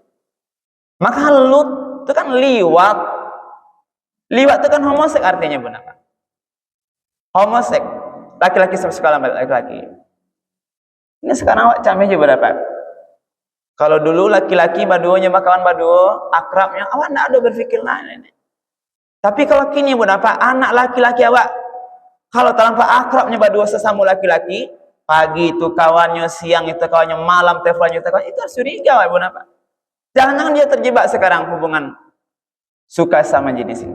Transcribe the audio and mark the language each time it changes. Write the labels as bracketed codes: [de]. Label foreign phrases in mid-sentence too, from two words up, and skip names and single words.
[id] Maka Lut itu kan liwat. Liwat itu kan homoseks artinya Ibu Bapak. Homoseks, laki-laki suka laki-laki. Ini sekarang awak camnya juga Bapak. Kalau dulu laki-laki [min] baduonya bakawan baduo, [id] akrabnya, awak tidak ada berpikir lain. Tapi kalau kini Ibu Bapak, anak laki-laki awak, kalau tanpa akrabnya baduo sesama laki-laki, pagi itu kawannya, siang itu kawannya, malam teleponnya itu kawannya, itu harus curiga Ibu Bapak. Jangan-jangan dia terjebak sekarang hubungan suka sama jenis ini.